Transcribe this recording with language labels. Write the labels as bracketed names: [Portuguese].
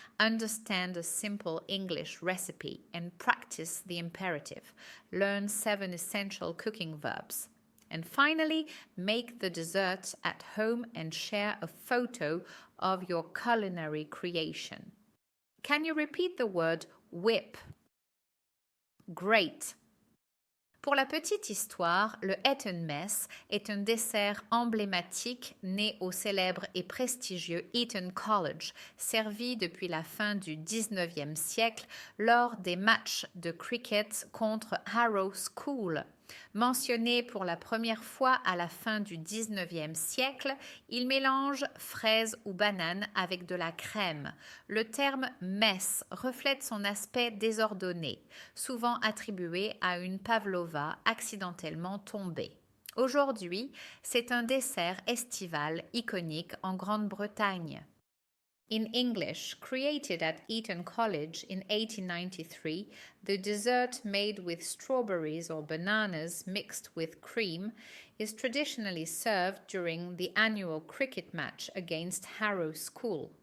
[English] Understand a simple English recipe and practice the imperative. Learn 7 essential cooking verbs. And finally, make the dessert at home and share a photo of your culinary creation. Can you repeat the word whip? Great. [French] Pour la petite histoire, le Eton Mess est un dessert emblématique né au célèbre et prestigieux Eton College, servi depuis la fin du 19e siècle lors des matchs de cricket contre Harrow School. Mentionné pour la première fois à la fin du 19e siècle, il mélange fraises ou bananes avec de la crème. Le terme mess reflète son aspect désordonné, souvent attribué à une pavlova accidentellement tombée. Aujourd'hui, c'est un dessert estival iconique en Grande-Bretagne. [English] In English, created at Eton College in 1893, the dessert made with strawberries or bananas mixed with cream is traditionally served during the annual cricket match against Harrow School.